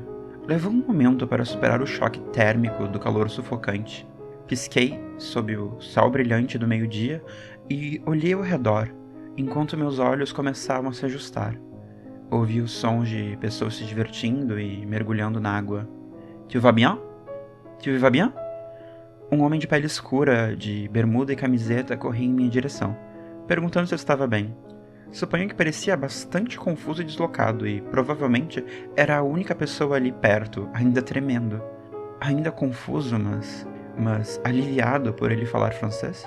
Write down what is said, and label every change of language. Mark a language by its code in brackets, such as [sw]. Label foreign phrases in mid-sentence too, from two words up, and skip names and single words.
[pt] Levou um momento para superar o choque térmico do calor sufocante. Pisquei sob o sol brilhante do meio-dia e olhei ao redor, enquanto meus olhos começavam a se ajustar. Ouvi os sons de pessoas se divertindo e mergulhando na água. [fr] Tu vas bien? Tu vas bien? [pt] Um homem de pele escura, de bermuda e camiseta, corria em minha direção, perguntando se eu estava bem. Suponho que parecia bastante confuso e deslocado, e provavelmente era a única pessoa ali perto, ainda tremendo. Ainda confuso, mas aliviado por ele falar francês.